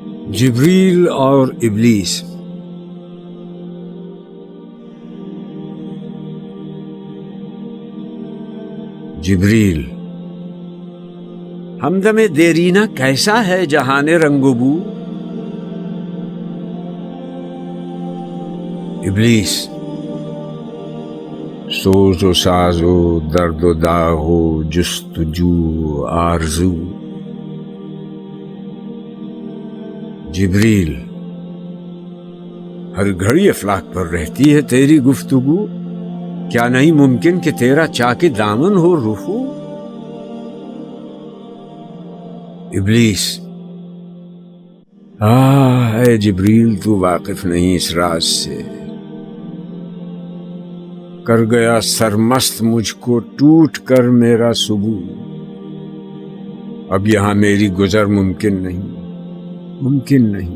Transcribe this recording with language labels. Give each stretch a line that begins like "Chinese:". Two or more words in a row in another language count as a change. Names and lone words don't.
Urdu: جبریل اور ابلیس۔ جبریل: ہمدم دیرینہ کیسا ہے جہان رنگ و بو؟ ابلیس: سوز و ساز و درد و داغ و جستجو و آرزو۔ جبریل: ہر گھڑی افلاک پر رہتی ہے تیری گفتگو، کیا نہیں ممکن کہ تیرا چاک دامن ہو رفو؟ ابلیس: اے جبریل، تو واقف نہیں اس راز سے، کر گیا سرمست مجھ کو ٹوٹ کر میرا سبو، اب یہاں میری گزر ممکن نہیں، ممکن نہیں۔